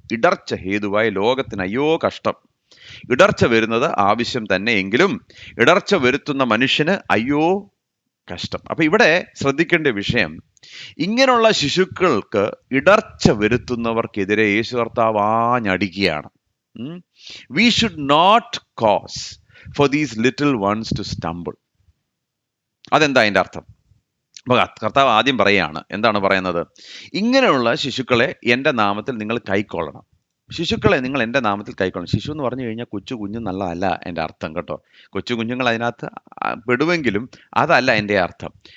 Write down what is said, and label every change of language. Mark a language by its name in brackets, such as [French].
[Malayalam] ഇടർച്ച ഹേതുവായി ലോകത്തിന് അയ്യോ കഷ്ടം. ഇടർച്ച വരുന്നത് ആവശ്യം തന്നെ, എങ്കിലും ഇടർച്ച വരുത്തുന്ന മനുഷ്യന് അയ്യോ കഷ്ടം. അപ്പൊ ഇവിടെ ശ്രദ്ധിക്കേണ്ട വിഷയം, ഇങ്ങനെയുള്ള ശിശുക്കൾക്ക് ഇടർച്ച വരുത്തുന്നവർക്കെതിരെ യേശു കർത്താവ് ആഞ്ഞടിക്കുകയാണ്. [English] We should not cause for these little ones to stumble. [Malayalam] അതെന്താ അതിൻ്റെ അർത്ഥം? അപ്പൊ കർത്താവ് ആദ്യം പറയുകയാണ്, എന്താണ് പറയുന്നത്? ഇങ്ങനെയുള്ള ശിശുക്കളെ എൻ്റെ നാമത്തിൽ നിങ്ങൾ കൈക്കൊള്ളണം. ശിശുക്കളെ നിങ്ങൾ എൻ്റെ നാമത്തിൽ കൈക്കൊള്ളണം. ശിശു എന്ന് പറഞ്ഞു കഴിഞ്ഞാൽ കുഞ്ഞു നല്ലതല്ല എൻ്റെ അർത്ഥം, കേട്ടോ. കൊച്ചു കുഞ്ഞുങ്ങൾ അതിനകത്ത് പെടുമെങ്കിലും അതല്ല എൻ്റെ അർത്ഥം.